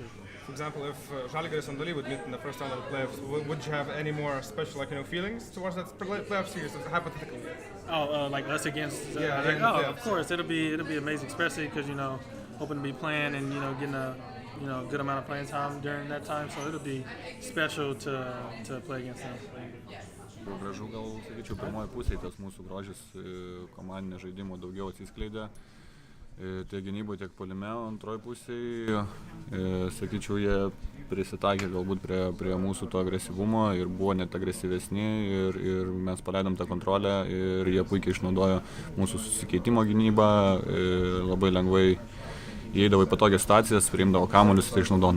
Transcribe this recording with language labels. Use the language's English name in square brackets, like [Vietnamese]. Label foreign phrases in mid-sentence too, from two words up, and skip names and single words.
[English] For example, if Žalgiris and Dali would meet in the first round of the playoffs, would you have any more special, feelings towards that playoff series, hypothetically? Like us against? Of course, it'll be amazing, especially because hoping to be playing and getting a good amount of playing time during that time, so it'll be special to play against them. [Lithuanian] Gražu gal, sakyčiau, pirmoji pusė, tas mūsų grožis komandinio žaidimo daugiau atsiskleidė. Tiek gynyboje, tiek puolime, antroji pusėje, sakyčiau, jie prisitaikė galbūt prie mūsų to agresyvumo ir buvo net agresyvesni ir mes paleidom tą kontrolę ir jie puikiai išnaudojo mūsų susikeitimo gynybą, labai lengvai įeidavo į patogias situacijas, priimdavo kamuolius ir tai išnaudodavo.